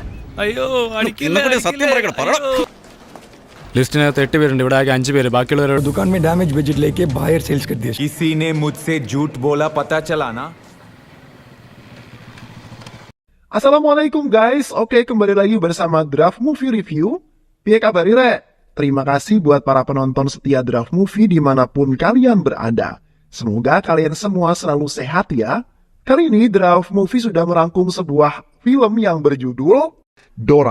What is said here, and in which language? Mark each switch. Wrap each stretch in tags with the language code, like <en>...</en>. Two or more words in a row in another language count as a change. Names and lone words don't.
<ml>അയ്യോ സത്യം പറയണം, പറയണം. ലിസ്റ്റിനകത്ത് 8 പേരുണ്ട്, ഇവിടെ ആകെ 5 പേര്. ബാക്കിയുള്ളവരോട്</ml> <hi>दुकान में डैमेज बजट लेके बाहर सेल्स कर दिया. किसी ने मुझसे झूठ बोला, पता चला ना.</hi> <id>Assalamualaikum guys, oke kembali lagi bersama Draft Movie Review.</id> <jv>Piye kabar Ire?</jv> <id>Terima kasih buat para penonton setia Draft Movie dimanapun kalian berada. Semoga kalian semua selalu sehat ya. Kali ini Draft Movie sudah merangkum sebuah film yang berjudul Dora.</id>